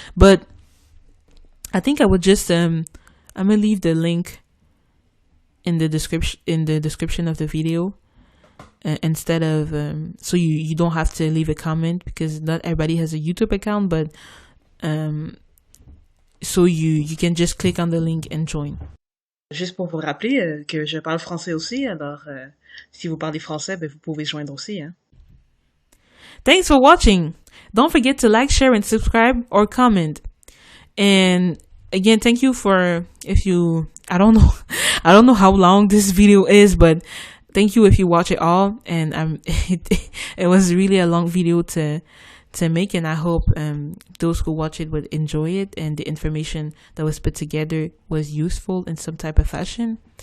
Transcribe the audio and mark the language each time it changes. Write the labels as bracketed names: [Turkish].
[English] But I think I would just I'm gonna leave the link in the description of the video. Instead of so you don't have to leave a comment, because not everybody has a YouTube account, but so you can just click on the link and join. [French] Juste pour vous rappeler que je parle français aussi, alors si vous parlez français, ben vous pouvez joindre aussi, hein. [English] Thanks for watching. Don't forget to like, share, and subscribe or comment. And again, thank you for, I don't know how long this video is, but thank you if you watch it all. And it was really a long video to make, and I hope those who watch it would enjoy it, and the information that was put together was useful in some type of fashion.